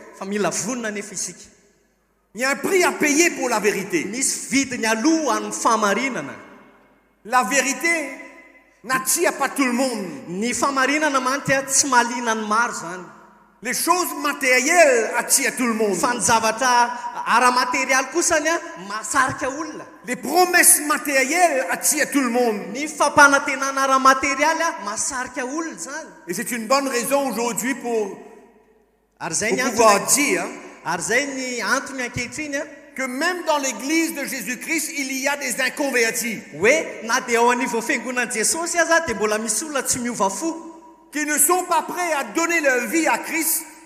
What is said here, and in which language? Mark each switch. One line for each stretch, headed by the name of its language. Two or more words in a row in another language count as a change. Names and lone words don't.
Malagasy: Fa mila vonona nefa isika.
French: Il y a un prix à payer pour la vérité.
Malagasy: Misy vidiny aloha amin'ny famarinana.
French: La vérité n'attire pas tout le monde.
Malagasy: Ny famarinana mantsy tsy mahaliana ny maro zany.
French: Les choses matérielles attirent tout le monde.
Malagasy: Fa ny zavatra ara-matériel kosa ny mahasarika olona.
French: Les promesses matérielles attirent tout le monde.
Malagasy: Ny fampanantenana ara-matériel mahasarika olona zany.
French: Et c'est une bonne raison aujourd'hui pour pouvoir dire que même dans l'église de Jésus-Christ, il y a des inconvertis. Qui ne sont pas prêts à donner leur vie à Christ.